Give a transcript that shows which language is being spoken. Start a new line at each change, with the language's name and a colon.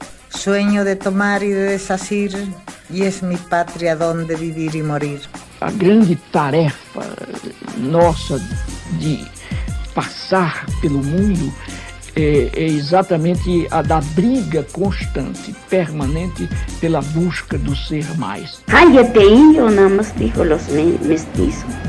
Spanish: Sueño de tomar y de desasir, y es mi patria donde vivir y morir.
Portuguese: A grande tarefa nossa de passar pelo mundo é exatamente a da briga constante, permanente, pela busca do ser mais.
Spanish: Cállate, indio, nada más dijo los mestizos.